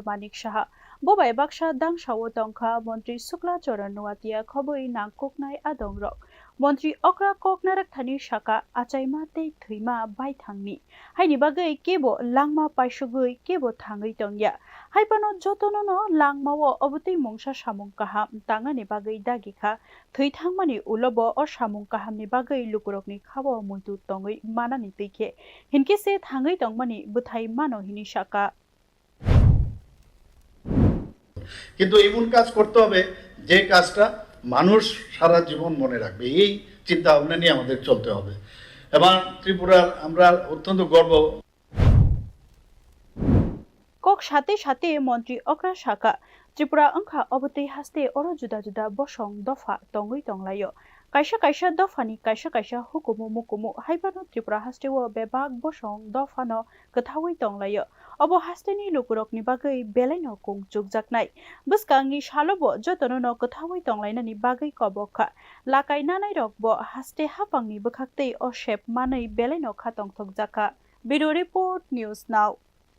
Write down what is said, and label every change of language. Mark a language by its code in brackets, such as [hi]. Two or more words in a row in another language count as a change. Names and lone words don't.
[trp] Manik Saha Bobai baksa dangshawo tongkha Mantri Sukla Choronuatia khoboi nangkuknai adongrok Mantri Okwra koknarak thani saka achaima te thuima baithangni haini bagai kebo langma paisugui kebo thangai tongya haipano jotono no langmawo obutei mongsa samung kaham tangani bagai dagikha thuithangmani ulobo o samung kahamni bagai lukurokni khabo muitu tongoi manani teikhe hinkise thangai tongmani buthai mano hini saka [bn] কিন্তু এমন কাজ করতে হবে যে কাজটা মানুষ সারা জীবন মনে রাখবে এই চিন্তা ভাবনা নিয়ে আমাদের চলতে হবে এবং ত্রিপুরার আমরা অত্যন্ত গর্ব কক সাথে সাথে [trp] Mantri Okwra Saka Tripura angkha obotei haste oro juda juda bosong dofa tongoi tonglayo kaisa dofani kaisa hukumu mukumu haibano Tripura haste wo bebak bosong dofano kathawai tonglayo obo hasteni lukurokni bagai belaino kongchuk jaknai buskangi shalobo jotono no kathawai tonglainani bagai kobokha lakai nanai rokbo haste hapangni bukhaktei o shep manai belaino khatong thok jaka Video Report News Now